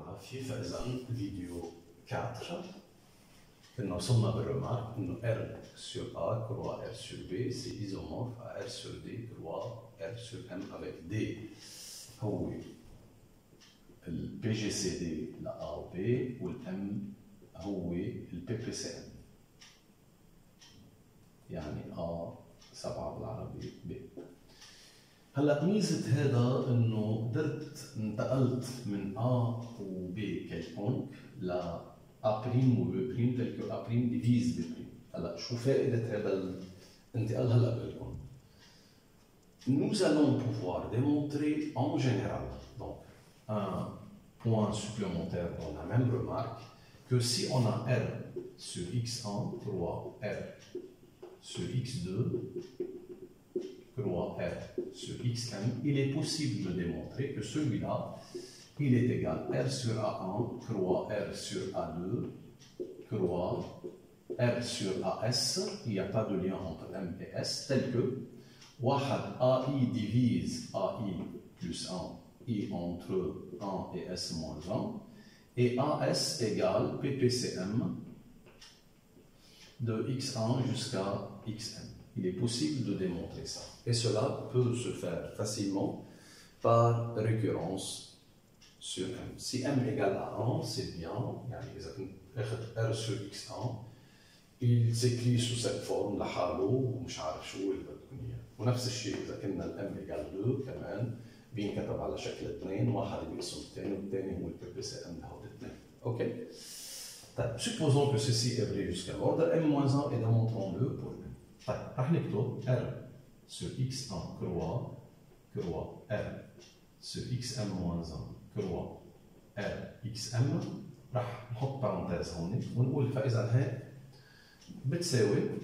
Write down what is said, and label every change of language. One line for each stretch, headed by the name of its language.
Arabic: فيه فإذا الفيديو 4 كنا وصلنا بالرمارك إنه
French: R sur A croix R sur B c'est isomorphe à R sur D croix R sur M avec D
Arabic: هو ال PGCD ل A و B وال M هو ال PPCM يعني A 7 بالعربي B. هلا ميزة هذا انه قدرت انتقلت من A و B quelconque ل A' و B' tel que A' divise B'. هلا شو فائدة هذا الانتقال هلا بقول لكم.
French: Nous allons pouvoir démontrer en général donc un point supplémentaire dans la même remarque que si on a R sur X1 croix R sur X2 croix R sur Xm, il est possible de démontrer que celui-là, il est égal R sur A1 croix R sur A2 croix R sur AS, il n'y a pas de lien entre M et S, tel que واحد AI divise AI plus 1, I entre 1 et S moins 1, et AS égale PPCM de X1 jusqu'à Xm. Il est possible de démontrer ça. Et cela peut se faire facilement par récurrence sur M. Si M égale à 1, c'est bien. R sur X1, il s'écrit sous cette forme
Arabic: لحاله ومش عارف شو اللي بدكم اياه. ونفس الشيء إذا كنا ال M égale 2 كمان بينكتب على شكل 2، واحد بيقسم الثاني والثاني هو ال PPCM لهول الاثنين. اوكي؟ طيب
French: supposons que ceci est vrai jusqu'à l'ordre M-1 et démontrons-le pour M.
Arabic: طيب راح نكتب
French: R sur X1 croix R sur Xm-1 croix R Xm
Arabic: راح نحط parenthèse هون ونقول فإذا هيك بتساوي